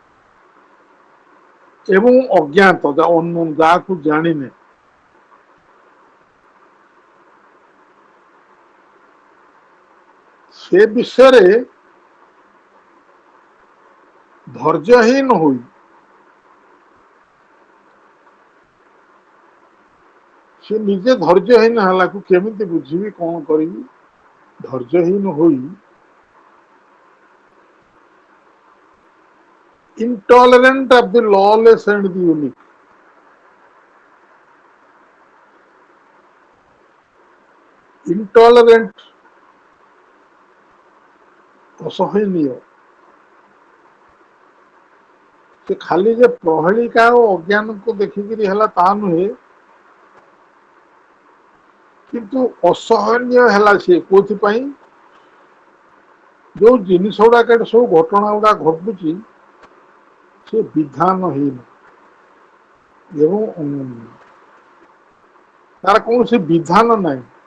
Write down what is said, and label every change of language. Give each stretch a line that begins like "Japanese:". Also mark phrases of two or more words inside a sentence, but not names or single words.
Odia: ଏବଂ ଅଜ୍ଞାତ, ଯାହାକୁ ଜାଣିନେ, ସେ ବିଷୟରେ ଧୈର୍ଯ୍ୟହୀନ ହୋଇ, ସେ ନିଜେ ଧୈର୍ଯ୍ୟହୀନ ହେଲାକୁ କେମିତି ବୁଝିବି କଣ କରିବି, ଧୈର୍ଯ୍ୟହୀନ ହୋଇ
English: intolerant of the lawless and the unique, intolerant ଅସହନୀୟ,
Odia: ସେ ଖାଲି ଯେ ପ୍ରହେଳିକା ଓ ଅଜ୍ଞାନକୁ ଦେଖିକିରି ହେଲା ତାହା ନୁହେଁ, କିନ୍ତୁ ଅସହନୀୟ ହେଲା ସିଏ କୋଉଥିପାଇଁ, ଯୋଉ ଜିନିଷ ଗୁଡାକ ସବୁ ଘଟଣା ଗୁଡା ଘଟୁଛି ସେ ବିଧାନହୀନ ଏବଂ ଅନନ୍ୟ, ତାର କୌଣସି ବିଧାନ ନାହିଁ।